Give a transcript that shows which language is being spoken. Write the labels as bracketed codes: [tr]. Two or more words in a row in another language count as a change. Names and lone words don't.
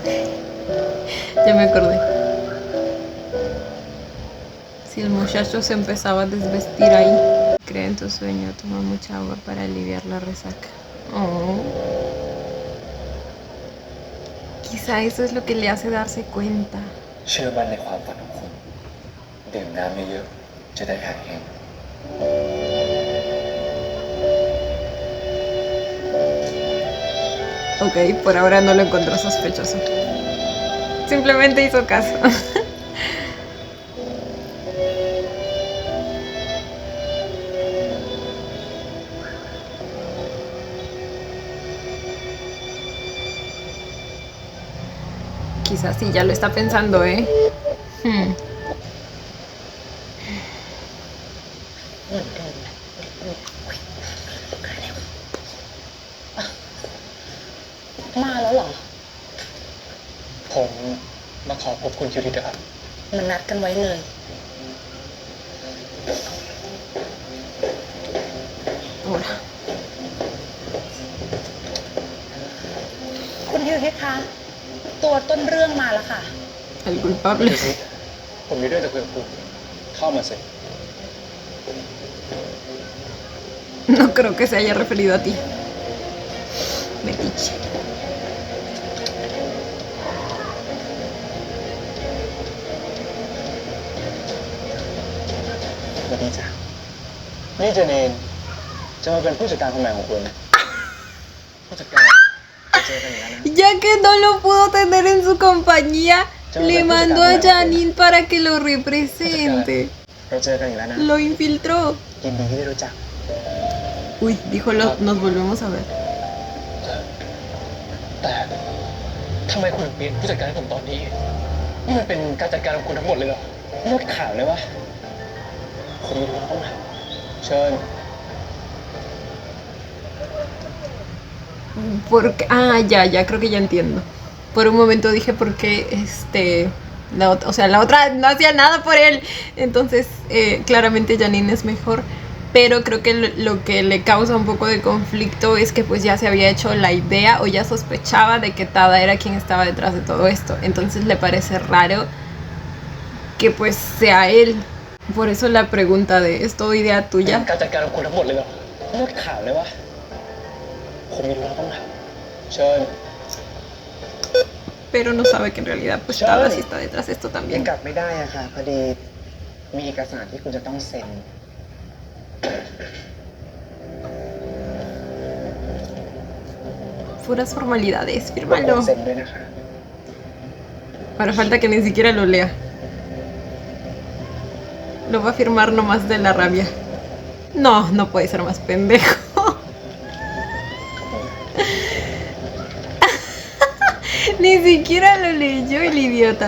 [es] Ya me acordé. Si el muchacho se empezaba a desvestir ahí. Cree en tu sueño, toma mucha agua para aliviar la resaca. Oh. Quizá eso es lo que le hace darse cuenta. [th] เชื่อมั่นในความฝันของคุณดื่มน้ำเยอะๆจะได้หายแห้ง [es] Ok, por ahora no lo encontró sospechoso. Simplemente hizo caso. Quizás sí, ya lo está pensando, ¿eh? Hmm. [th] มาแล้วเหรอ ผมมาขอพบคุณคิวริตครับ มันนัดกันไว้เลย [es] Ahora. [th] คุณฮิวฮิตคะตัวต้นเรื่องมาแล้วค่ะ [es] El culpable. [th] ผมมีเรื่องจะคุยกับคุณเข้ามาสิ [es] No creo que se haya referido a ti. Metiche. [th] สวัสดีจ้ะนี่เจเนนจะมาเป็นผู้จัดการคนใหม่ของคุณผู้จัดการจะเจอกันอย่างนั้นนะ [es] Ya que no lo pudo tener en su compañía, le mandó a Janine para que lo represente. [th] เราเจอกันอีกแล้วนะ [es] Lo infiltró. [th] ยินดีที่ได้รู้จัก [es] Uy, dijo nos volvemos a ver. [th] แต่ทำไมคุณถึงเปลี่ยนผู้จัดการให้ผมตอนนี้นี่มันเป็นการจัดการของคุณทั้งหมดเลยเหรอเลือกข่าวเลยวะคุณมีรู้ไหมเชิญ [es] Porque, ya, creo que ya entiendo. Por un momento dije por qué la otra no hacía nada por él. Entonces, claramente Janine es mejor. pero creo que lo que le causa un poco de conflicto es que pues ya se había hecho la idea o ya sospechaba de que Tada era quien estaba detrás de todo esto, entonces le parece raro que pues sea él. Por eso la pregunta de ¿es todo idea [th] เป็น [es] tuya? [th] การจัดการของคุณทั้งหมดเลยเหรอเลิกถามเลยวะผมไม่รู้แล้วต้องถามเชิญ [es] Pero no sabe que en realidad pues Tada sí está detrás de esto [th] ยัง [es] también. [th] กลับไม่ได้อะค่ะพอดีมีเอกสารที่คุณจะต้องเซ็น [es] Puras formalidades, [th] รบกวน [es] fírmalo. [th] เซ็นด้วยนะคะ [es] Ahora falta que ni siquiera lo lea. Lo va a firmar nomás de la rabia. No, no puede ser más pendejo. Ni siquiera lo leyó el idiota.